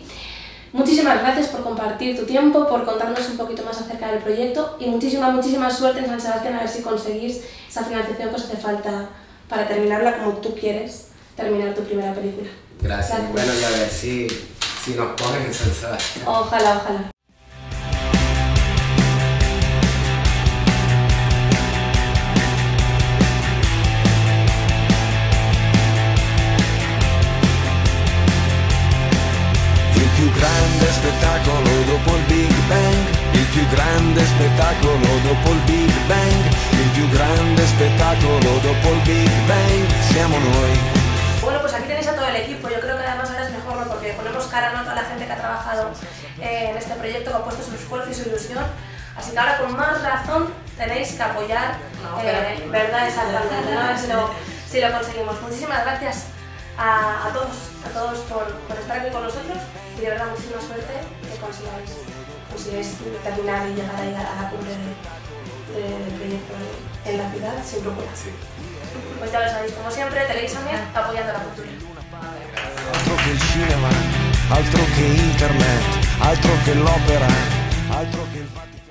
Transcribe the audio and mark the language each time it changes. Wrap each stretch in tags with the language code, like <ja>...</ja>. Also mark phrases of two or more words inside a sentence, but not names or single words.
<es>Muchísimas gracias por compartir tu tiempo, por contarnos un poquito más acerca del proyecto y muchísima suerte en San Sebastián, a ver si conseguís esa financiación que os hace falta para terminarla como tú quieres terminar tu primera película. Gracias. Bueno, y a ver si nos cogen en San Sebastián. Ojalá, ojalá.</es> <it>Il più grande spettacolo dopo il Big Bang, il più grande spettacolo dopo il Big Bang, il più grande spettacolo dopo il Big Bang, siamo noi.</it> <es>Bueno, pues aquí tenéis a todo el equipo. Yo creo que además ahora es mejor, ¿no? Porque ponemos cara, ¿no?, a toda la gente que ha trabajado en este proyecto, que ha puesto su esfuerzo y su ilusión. Así que ahora con más razón tenéis que apoyar, ¿verdad? Exactamente, ¿no? A ver si lo conseguimos. Muchísimas gracias a todos por estar aquí con nosotros y de verdad muchísima suerte que consigáis terminar y llegar ahí a la cumbre del proyecto en la ciudad sin brújula. Sí. Pues ya lo sabéis, como siempre, Televisamia apoyando la cultura.</es> <it>Altro che il cinema, altro che internet, altro che l'opera, altro che il</it>